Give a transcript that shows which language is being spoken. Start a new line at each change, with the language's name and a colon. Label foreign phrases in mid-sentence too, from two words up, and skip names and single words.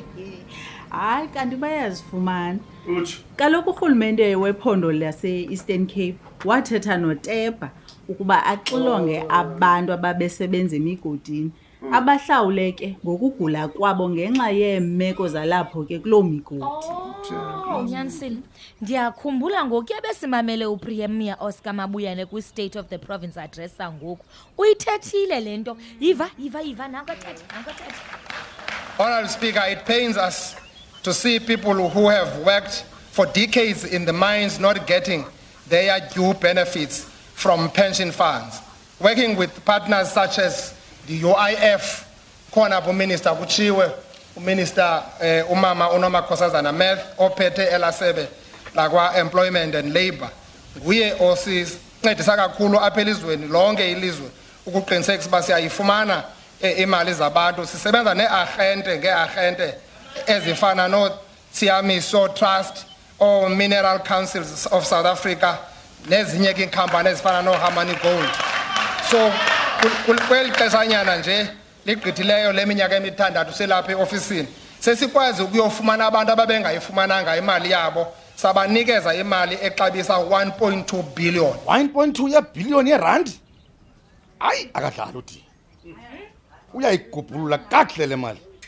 Xhosa: Hayi, kanti bayazifumana. Kaloku urhulumente wephondo lase-Eastern Cape wathetha noTepa ukuba axilonge abantu ababesebenza emigodini. Abahlawule ke ngokugula kwabo ngenxa yeemeko zalapho ke kuloo migodi. Nyanisile, ndiyakhumbula ngoku besimamele uPremier Oscar Mabuyane kwi-State of the Province address ngoku. Uyithethile le nto. Yiva nanko thetha.
English: Honorable Speaker, it pains us to see people who have worked for decades in the mines not getting their due benefits from pension funds. Working with partners such as the UIF,
Xhosa: khona Minister kuchiwe, Minister Umama Unomakhosazana Meth ophethe elasebe lakwa
English: Employment and Labor.
Xhosa: Nguye osincedisa kakhulu apha elizweni lonke ilizwe ukuqinisekisa uba siyayifumana imali zabantu. Sisebenza ngeagente ezifana no-Siamiso Trust or Mineral Councils of South Africa nezinye ke iinkampani ezifana no-Harmony Gold. So kweli xeshanyana nje ligqithileyo leminyaka emithandathu selapha eofisini sesikwazi ukuyofumana abantu ababengayifumananga imali yabo, sabanikeza imali exabisa 1.2 billion. 1.2 billion yerandi? Hayi, akadlala uthi uyayigubhulula kakuhle le mali.